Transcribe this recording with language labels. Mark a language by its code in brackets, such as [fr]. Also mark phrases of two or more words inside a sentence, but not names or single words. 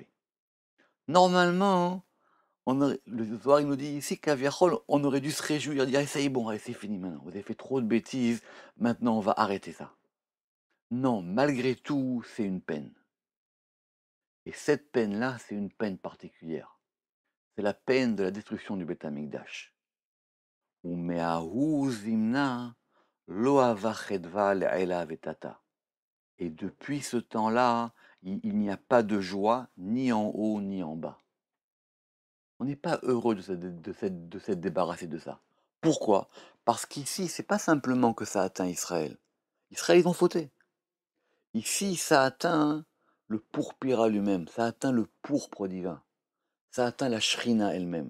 [fr] Normalement, le Zohar il nous dit ici qu'Aviachol, on aurait dû se réjouir, dire ça y est, bon, allez, c'est fini maintenant, vous avez fait trop de bêtises, maintenant on va arrêter ça. Non, malgré tout, c'est une peine. Et cette peine-là, c'est une peine particulière. C'est la peine de la destruction du [he] בית המקדש. [arc] ומההוא זמנא לא הוה חדוה לעילא ותתא. [fr] Et depuis ce temps-là, il n'y a pas de joie ni en haut ni en bas. On n'est pas heureux de s'être débarrassé de ça. Pourquoi? Parce qu'ici, c'est pas simplement que ça atteint Israël. Israël, ils ont fauté. Ici, ça atteint le pourpire lui-même, ça atteint le pourpre divin, ça atteint la shrina elle-même.